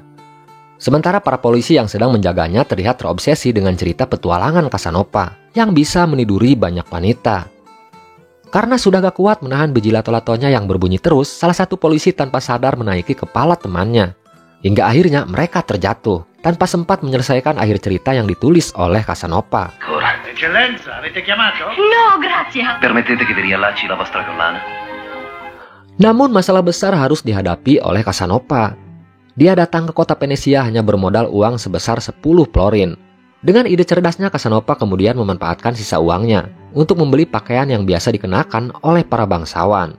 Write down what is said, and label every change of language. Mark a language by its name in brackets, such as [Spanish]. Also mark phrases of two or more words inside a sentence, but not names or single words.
[Indonesian] Sementara para polisi yang sedang menjaganya terlihat terobsesi dengan cerita petualangan Casanova yang bisa meniduri banyak wanita. Karena sudah gak kuat menahan biji lato-latonya yang berbunyi terus, salah satu polisi tanpa sadar menaiki kepala temannya. Hingga akhirnya mereka terjatuh, tanpa sempat menyelesaikan akhir cerita yang ditulis oleh Casanova. [Italian] Eccellenza, avete chiamato? No, grazie. Permettete che vi riallacci la vostra collana? [Indonesian] Namun masalah besar harus dihadapi oleh Casanova. Dia datang ke kota Venesia hanya bermodal uang sebesar 10 florin. Dengan ide cerdasnya, Casanova kemudian memanfaatkan sisa uangnya untuk membeli pakaian yang biasa dikenakan oleh para bangsawan.